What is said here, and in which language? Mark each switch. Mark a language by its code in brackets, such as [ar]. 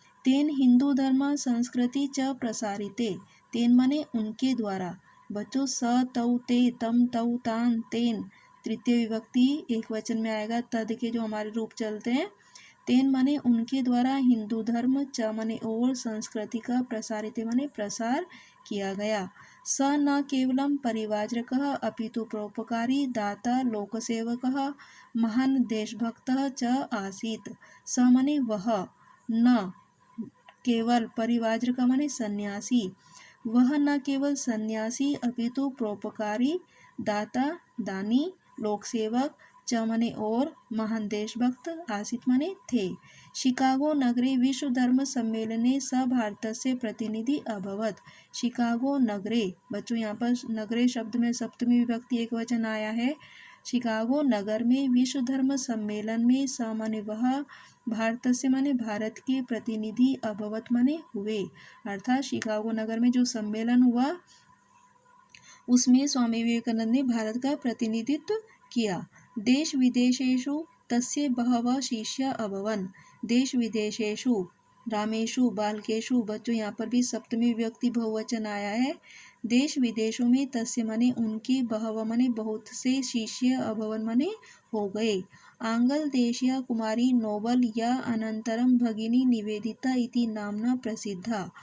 [sa] तेन हिंदू धर्म संस्कृति च प्रसारिते, तेन [hi] माने उनके द्वारा। बच्चों, स तौ ते तम तौ तान तेन, तृतीय विभक्ति एक वचन में आएगा, तद के जो हमारे रूप चलते हैं। तेन माने उनके द्वारा, हिंदू धर्म, च माने और, संस्कृति का, प्रसारित माने प्रसार किया गया। [sa] स न केवलम परिवाजकः अपितु परोपकारी दाता लोकसेवकः महान देशभक्तः च आसीत्। [hi] स माने वह, न केवल, परिवाजक माने सन्यासी, वह न केवल सन्यासी अपितु परोपकारी, दाता दानी, लोकसेवक, च माने और, महान देशभक्त, आसित माने थे। [sa] शिकागो नगरे विश्व धर्म सम्मेलने स भारतस्य प्रतिनिधि अभवत। [hi] शिकागो नगरे, बच्चों यहाँ पर नगरे शब्द में सप्तमी विभक्ति एक वचन आया है। शिकागो नगर में विश्व धर्म सम्मेलन में, स माने वह, भारत से माने भारत के, प्रतिनिधि अभवत माने हुए, अर्थात शिकागो नगर में जो सम्मेलन हुआ उसमें स्वामी विवेकानंद ने भारत का प्रतिनिधित्व किया। [sa] देश विदेशेषु तस्य बहवः शिष्या अभवन्। देश विदेशेषु, रामेषु, बालकेषु, [hi] बच्चों यहाँ पर भी सप्तमी विभक्ति बहुवचन आया है। देश विदेशों में, तस्य माने उनके, बहवः माने बहुत से, शिष्य अभवन माने हो गए। [sa] आंगल देशीय कुमारी नोबल या अनंतरम भगिनी निवेदिता इति नामना प्रसिद्धा।